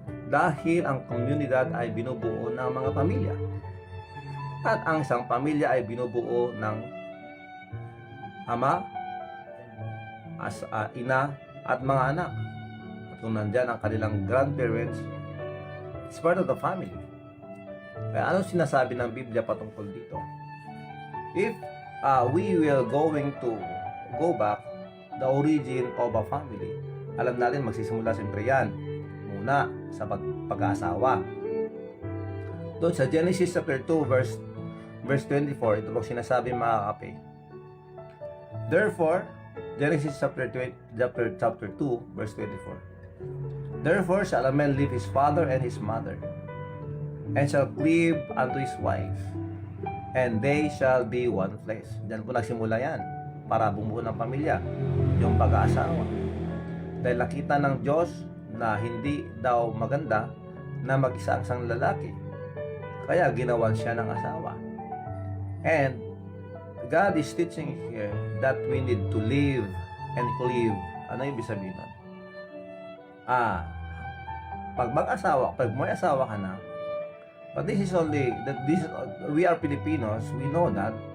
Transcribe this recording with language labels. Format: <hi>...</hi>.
<tl>Dahil ang komunidad ay binubuo ng mga pamilya. At ang isang pamilya ay binubuo ng ama, ina, at mga anak. At kung nandyan ang kanilang</tl> <en>grandparents, it's part of the family.</en> <tl>Kaya anong sinasabi ng Biblia patungkol dito?</tl> <en>If we will going to go back the origin of a family,</en> <tl>alam natin magsisimula siyempre yan muna sa pag-aasawa. Doon sa Genesis chapter 2 verse 24, ito po sinasabi mga kape.</tl> <en>Therefore, Genesis chapter 2 verse 24. Therefore shall a man leave his father and his mother, and shall cleave unto his wife, and they shall be one flesh.</en> <tl>Diyan po nagsimula yan, para bumuo ng pamilya, yung pag-aasawa. Dahil nakita ng Diyos na hindi daw maganda na mag-isa ang isang lalaki, kaya ginawan siya ng asawa.</tl> <en>And God is teaching here that we need to live and cleave.</en> <tl>Ano yung ibig sabihin nun? Pag mag-asawa, pag may asawa ka na,</tl> <en>but this is only that we are Filipinos, we know that.</en>